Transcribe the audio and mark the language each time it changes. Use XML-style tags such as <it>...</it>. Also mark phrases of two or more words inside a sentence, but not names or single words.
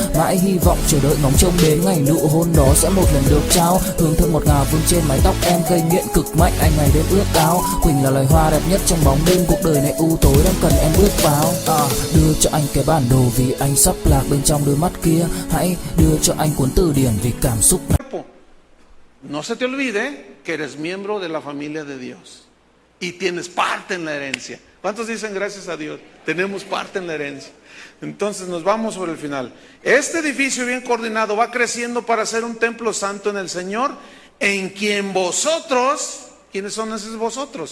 <vi>Mãi hy vọng chờ đợi ngóng trông đến ngày nụ hôn đó sẽ một lần được trao. Hương thơm ngọt ngào vương trên mái tóc em gây nghiện cực mạnh, anh ngày đêm ước áo. Quỳnh là loài hoa đẹp nhất trong bóng đêm, cuộc đời này u tối đang cần em bước vào. Đưa cho anh cái bản đồ vì anh sắp lạc bên trong đôi mắt kia. Hãy đưa cho anh cuốn từ điển vì cảm xúc.</vi> <es>No se te olvide que eres miembro de la familia de Dios y tienes parte en la herencia. ¿Cuántos dicen gracias a Dios? Tenemos parte en la herencia. Entonces nos vamos sobre el final. Este edificio bien coordinado va creciendo para ser un templo santo en el Señor, en quien vosotros, ¿quiénes son esos vosotros?</es>